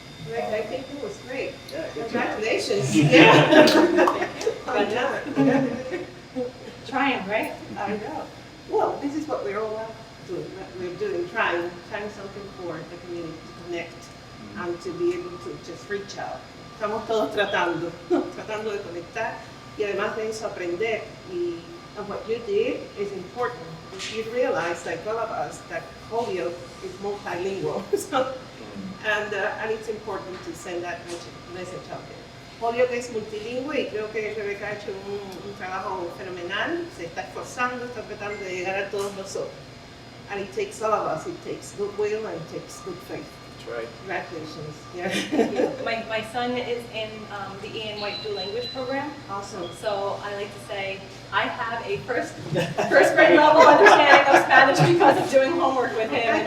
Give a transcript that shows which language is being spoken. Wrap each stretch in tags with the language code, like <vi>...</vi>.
<en>Rick, I think it was great. Yeah, good job. Congratulations. Yeah. Well done. Trying, right? I know. Well, this is what we're all doing. We're doing, trying something for the community to connect and to be able to just reach out.</en> <es>Estamos todos tratando de conectar y además de eso aprender.</es> <en>And what you did is important. You realize, like all of us, that Holyoke is multilingual. And it's important to send that message out there.</en> <es>Holyoke es multilingüe y creo que Rebeca ha hecho un trabajo fenomenal, se está esforzando, está tratando de llegar a todos nosotros.</es> <en>And it takes all of us, it takes goodwill and it takes good faith. That's right. Congratulations. Yeah. My son is in the Ian White Dual Language program. Awesome. So I like to say I have a first grade level understanding of Spanish because of doing homework with him.</en>